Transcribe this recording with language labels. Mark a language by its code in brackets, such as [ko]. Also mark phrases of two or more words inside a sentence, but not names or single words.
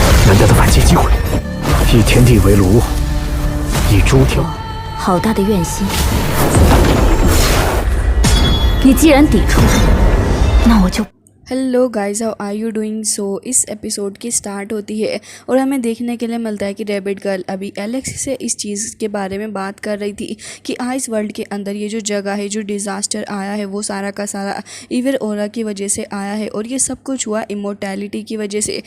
[zh] 难得的反击机会，以天地为炉，以诸天。好大的怨心！你既然抵触，那我就。 [en] Hello guys, How are you doing. [hi] सो इस एपिसोड की स्टार्ट होती है और हमें देखने के लिए मिलता है कि रैबिट गर्ल अभी एलेक्स से इस चीज़ के बारे में बात कर रही थी कि आइस वर्ल्ड के अंदर ये जो जगह है, जो डिज़ास्टर आया है, वो सारा का सारा [en] evil aura [hi] की वजह से आया है और ये सब कुछ हुआ इमोर्टैलिटी की वजह से।